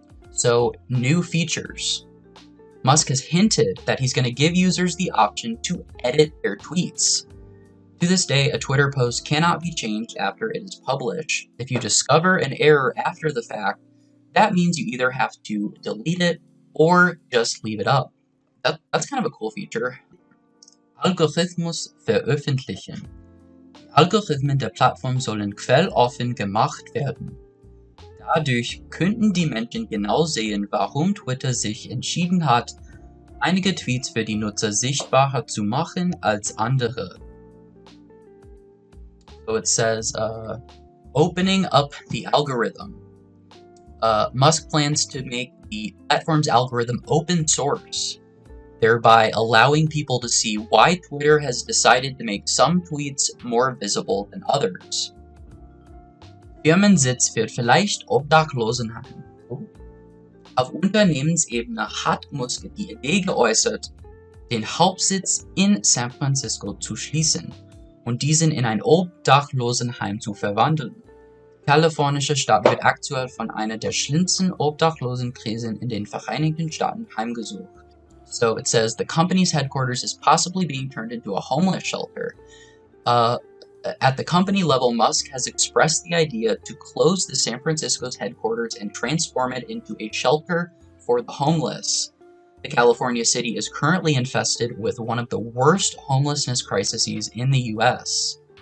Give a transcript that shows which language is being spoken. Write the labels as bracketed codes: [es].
[en] So, new features. Musk has hinted that he's going to give users the option to edit their tweets. To this day, a Twitter post cannot be changed after it is published. If you discover an error after the fact, that means you either have to delete it or just leave it up. That's kind of a cool feature. [de] Algorithmus veröffentlichen. Die Algorithmen der Plattform sollen quelloffen gemacht werden. Dadurch könnten die Menschen genau sehen, warum Twitter sich entschieden hat, einige Tweets für die Nutzer sichtbarer zu machen als andere. [en] So it says, opening up the algorithm. Musk plans to make the platform's algorithm open source, thereby allowing people to see why Twitter has decided to make some tweets more visible than others. [de] Firmensitz wird vielleicht Obdachlosenheim. Auf Unternehmensebene hat Musk die Idee geäußert, den Hauptsitz in San Francisco zu schließen und diesen in ein Obdachlosenheim zu verwandeln. Die kalifornische Stadt wird aktuell von einer der schlimmsten Obdachlosenkrisen in den Vereinigten Staaten heimgesucht. [en] So it says the company's headquarters is possibly being turned into a homeless shelter. At the company level, Musk has expressed the idea to close the San Francisco's headquarters and transform it into a shelter for the homeless. The California city is currently infested with one of the worst homelessness crises in the US.